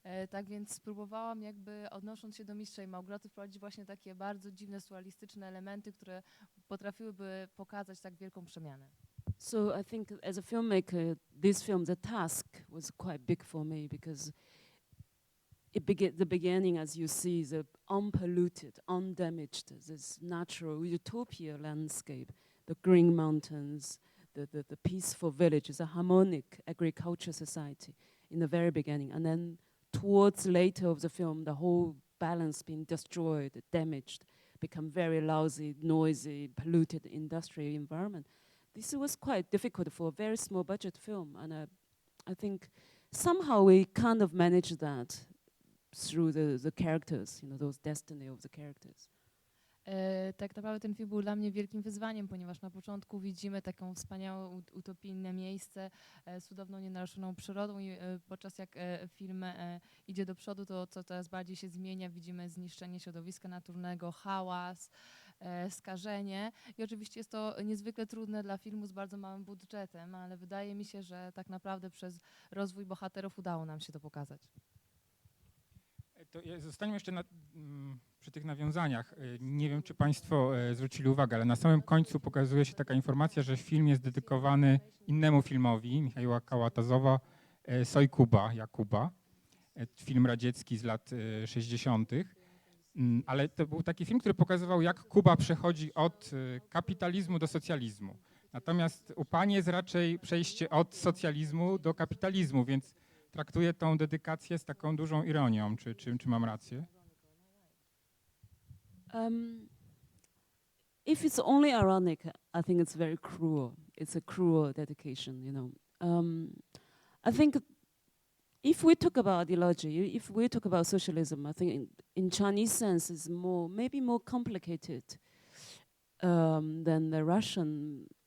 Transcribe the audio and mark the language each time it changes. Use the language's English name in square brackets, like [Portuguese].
[Polish] Tak więc spróbowałam jakby, odnosząc się do Mistrza i Małgorzaty, wprowadzić właśnie takie bardzo dziwne, surrealistyczne elementy, które potrafiłyby pokazać tak wielką przemianę. [English] So I think as a filmmaker, this film, the task was quite big for me because the beginning, as you see, the unpolluted, undamaged, this natural utopia landscape, the green mountains, the peaceful villages, the harmonic agriculture society in the very beginning. And then towards later of the film, the whole balance being destroyed, damaged, become very lousy, noisy, polluted industrial environment. This was quite difficult for a very small budget film. And I think somehow we kind of managed that through the characters, those destiny of the characters. [Polish] Tak naprawdę ten film był dla mnie wielkim wyzwaniem, ponieważ na początku widzimy taką wspaniałe, utopijne miejsce z cudowną, nienaruszoną przyrodą i podczas jak film idzie do przodu, to co coraz bardziej się zmienia, widzimy zniszczenie środowiska naturalnego, hałas, skażenie i oczywiście jest to niezwykle trudne dla filmu z bardzo małym budżetem, ale wydaje mi się, że tak naprawdę przez rozwój bohaterów udało nam się to pokazać. To zostańmy jeszcze przy tych nawiązaniach. Nie wiem, czy Państwo zwrócili uwagę, ale na samym końcu pokazuje się taka informacja, że film jest dedykowany innemu filmowi Michała Kałatazowa, Soj Kuba, Jakuba. Film radziecki z lat 60. Ale to był taki film, który pokazywał, jak Kuba przechodzi od kapitalizmu do socjalizmu. Natomiast u Pani jest raczej przejście od socjalizmu do kapitalizmu, więc traktuję tą dedykację z taką dużą ironią. Czy mam rację? [English] If it's only ironic, I think it's very cruel. It's a cruel dedication, I think if we talk about ideology, if we talk about socialism, I think in Chinese sense it's maybe more complicated than the Russian.